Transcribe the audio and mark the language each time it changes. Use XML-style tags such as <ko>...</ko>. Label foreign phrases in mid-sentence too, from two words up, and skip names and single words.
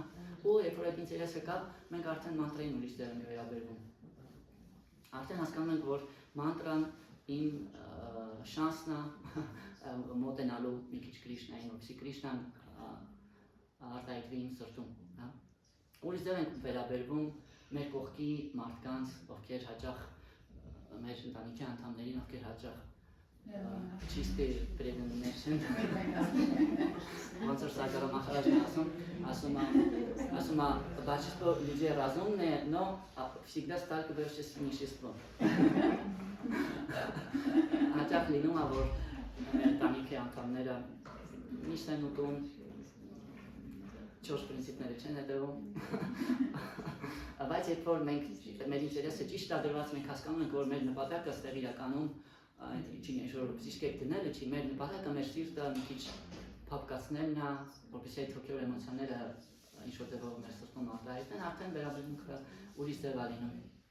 <hy>Ու երբ որ այդ ինտերեսը կա, մենք արդեն մանտրային ուրիշ ձև ենք վերաբերվում։ Արդեն հասկանում ենք, որ մանտրան իմ շանսն է մոտենալու մի քիչ Կրիշնային, որպեսզի Կրիշնան արտահայտվի իմ սրտում, հա? Ուրիշ ձև ենք վերաբերվում մեր կողքի մարդկանց, ովքեր հաճախ մեր ընտանիքի անդամներին, ովքեր հաճախ</hy> <ru>чистые преданные</ru> <hy>ոնց որ Սակարո Մախարաջն ասում է,</hy> <ru>большинство людей разумные, но всегда сталкиваешься с ниществом։</ru> <hy>Հաճախ լինում է, որ ընտանիքի անդամները միշտ են ուտում, 4 պրինցիպները չեն հետևում։ Բայց երբ որ մենք մեր ինտերեսը ճիշտ է դրված, մենք հասկանում ենք, որ մեր նպատակը ստեղ իրականում չի ինչ-որ բժիշկ դնելը չի, մեր նպատակը մեր սիրտը մի քիչ փափկացնելն է, որպեսզի այդ հոգևոր էմոցիաները ինչ-որ ձևով մեր սրտում արտահայտեն, արդեն վերաբերմունքը ուրիշ ձև է լինում։</hy>